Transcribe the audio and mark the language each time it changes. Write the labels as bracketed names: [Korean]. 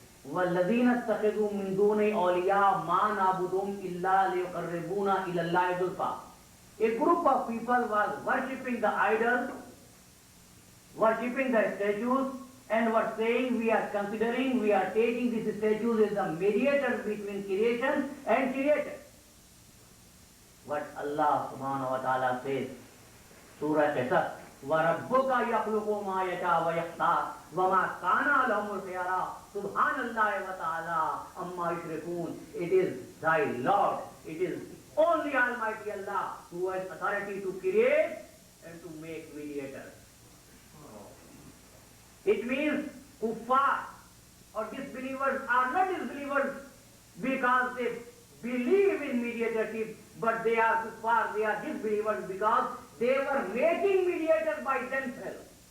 [Arabic] وَالَّذِينَ اتَّخِذُوا مِن دُونِهِ أَوْلِيَاءَ مَا نَعْبُدُهُمْ إِلَّا لِيُقَرِّبُونَ إِلَى اللَّهِ زُلْفَىٰ. [English] A group of people was worshipping the idols, worshipping the statues, and were saying we are considering, we are taking these statues as the mediators between creation and creator. What Allah subhanahu wa ta'ala says, Surah Qasas, [Arabic] وَرَبُّكَ يَخْلُقُ مَا يَشَاءُ وَيَخْتَارُ وَمَا كَانَ لَهُمُ الْخِيَرَةُ سُبْحَانَ اللَّهِ وَتَعَالَى عَمَّا يُشْرِكُونَ. [English] It is thy Lord, it is only Almighty Allah who has authority to create and to make mediators. It means kuffar or disbelievers are not disbelievers because they believe in mediatorship, but they are kuffar, they are disbelievers because they were making mediators by themselves.